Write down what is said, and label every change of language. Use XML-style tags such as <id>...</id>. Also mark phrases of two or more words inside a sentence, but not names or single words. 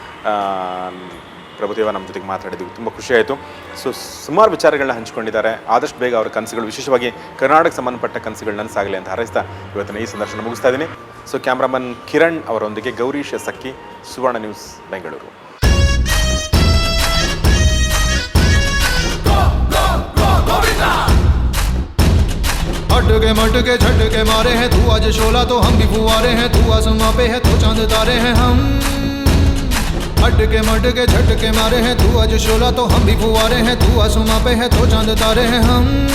<kn>ಪ್ರಭುದೇವ ನಮ್ಮ ಜೊತೆಗೆ ಮಾತಾಡಿದ್ವಿ, ತುಂಬ ಖುಷಿಯಾಯಿತು. ಸೊ ಸುಮಾರು ವಿಚಾರಗಳನ್ನ ಹಂಚ್ಕೊಂಡಿದ್ದಾರೆ. ಆದಷ್ಟು ಬೇಗ ಅವರ ಕನಸುಗಳು, ವಿಶೇಷವಾಗಿ ಕರ್ನಾಟಕಕ್ಕೆ ಸಂಬಂಧಪಟ್ಟ ಕನಸುಗಳು ನನಸಾಗಲಿ ಅಂತ ಹಾರೈಸ್ತಾ ಇವತ್ತಿನ ಈ ಸಂದರ್ಶನ ಮುಗಿಸ್ತಾ ಇದ್ದೀನಿ. ಸೊ ಕ್ಯಾಮ್ರಾಮನ್ ಕಿರಣ್ ಅವರೊಂದಿಗೆ ಗೌರೀಶ್ ಸಕ್ಕಿ, ಸುವರ್ಣ ನ್ಯೂಸ್, ಬೆಂಗಳೂರು.</kn> <hi>हटके मटके झटके मारे हैं, तू आज शोला तो हम भी फुवारे हैं, तू आसमां पे है तो चांद तारे हैं हम। हटके मटके झटके मारे हैं, तू आज शोला तो हम भी फुवारे हैं, तू आसमां पे है तो चांद तारे हैं हम।</hi>